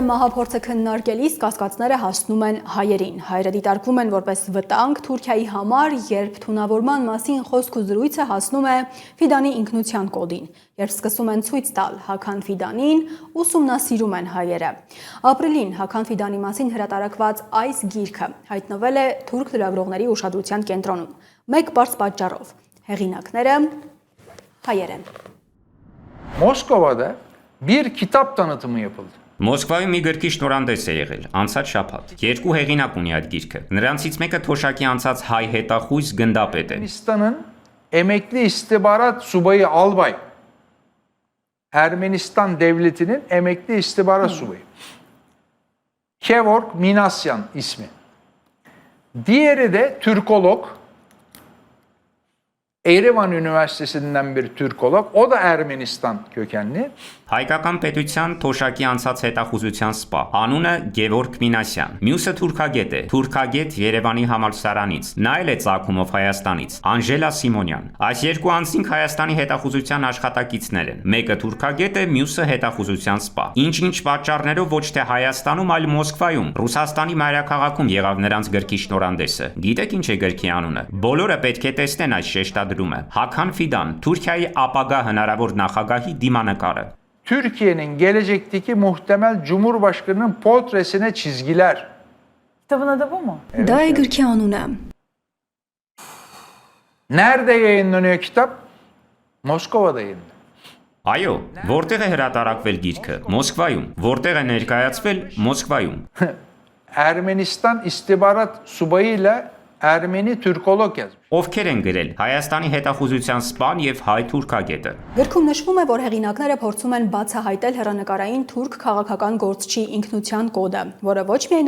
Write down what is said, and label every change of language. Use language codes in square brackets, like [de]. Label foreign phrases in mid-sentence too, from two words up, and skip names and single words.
[hy] մահափորձը քննարկելիս կասկածները հասնում են հայերին։ Հայերը դիտարկվում են որպես վտանգ Թուրքիայի համար, երբ թունավորման մասին խոսք ու զրույցը հասնում է Ֆիդանի ինքնության կոդին։ Երբ սկսում են ցույց տալ Հական Ֆիդանին, ուսումնասիրում են հայերը։ Ապրիլին Հական Ֆիդանի մասին հրատարակված այս գիրքը հայտնվել է թուրք լրագրողների ուշադրության կենտրոնում։ Մեկ բարձ պատճառով։ Հեղինակները հայեր են։ [tr] Moskova'da bir kitap tanıtımı yapıldı. [hy] Մոսկվայում մի գրքի շնորհանդես է եղել, անցած շաբաթ։ Երկու հեղինակ ունի այդ գիրքը։ Նրանցից մեկը Թոշակի անցած հայ հետախույզ գնդապետ է։ [tr] Ermenistan'ın emekli istihbarat subayı albay. Ermenistan devletinin emekli istihbarat subayı. Kevork Minasyan ismi. Diğeri de Türkolog. Erivan Üniversitesi'nden bir Türkolog. O da Ermenistan kökenli. [hy] Հայկական պետության Թոշակի անցած հետախուզության սպա։ Անունը Գևորգ Մինասյան։ Մյուսը թուրքագետ է։ Թուրքագետ Երևանի համալսարանից։ Նա էլ է ծագումով Հայաստանից։ Անժելա Սիմոնյան։ Այս երկու անձինք Հայաստանի հետախուզության աշխատակիցներ են։ Մեկը թուրքագետ է, մյուսը հետախուզության սպա։ Ինչ-ինչ պատճառներով ոչ թե Հայաստանում, այլ Մոսկվայում, Ռուսաստանի մայրաքաղաքում եղավ նրանց գրքի շնորհանդեսը։ Գիտեք ինչ է գրքի անունը։ Բոլորը պետք է տեսնեն այս շեշտադրումը։ Հական Ֆիդան, Թուրքիայի ապագա հնարավոր նախագահի դիմանկարը։ [tr] Türkiye'nin gelecekteki muhtemel Cumhurbaşkanı'nın portresine çizgiler. Kitabın adı bu mu? [hy] Դա է գրքի անունը։ [tr] Nerede yayınlanıyor kitap? Moskova'da yayınlanıyor. [hy] Այո, որտեղ է հրատարակվել գիրքը։ Մոսկվայում։ Որտեղ է ներկայացվել։ Մոսկվայում։ [tr] Ermenistan istihbarat subayıyla Ermeni Türkolog yazmış. [hy] Ովքեր են գրել Հայաստանի հետախուզության սպան եւ հայ թուրքագետը։ Գրքում նշվում է, որ հեղինակները փորձում են բացահայտել հեռանկարային թուրք քաղաքական գործչի ինքնության կոդը, որը ոչ միայն